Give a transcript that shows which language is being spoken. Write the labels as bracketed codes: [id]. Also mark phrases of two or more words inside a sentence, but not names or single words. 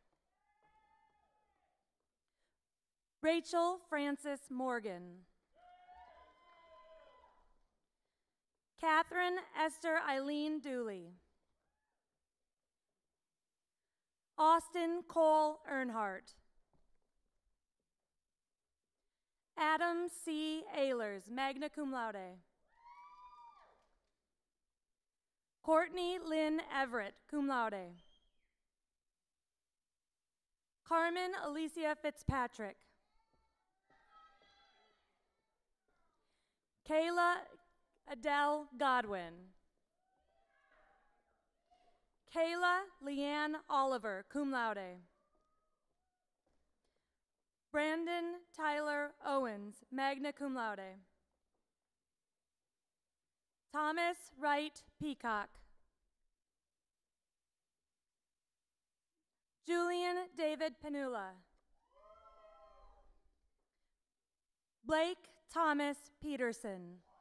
[en] Rachel Francis Morgan. Catherine Esther Eileen Dooley. Austin Cole Earnhardt. Adam C. [la] Ehlers, magna cum laude. [en] Courtney Lynn Everett, [la] cum laude. [en] Carmen Alicia Fitzpatrick. Kayla Adele Godwin. Kayla Leanne Oliver, [la] cum laude. [en] Brandon Tyler Owens, [la] magna cum laude. [en] Thomas Wright Peacock. Julian David Panula. Blake Thomas Peterson.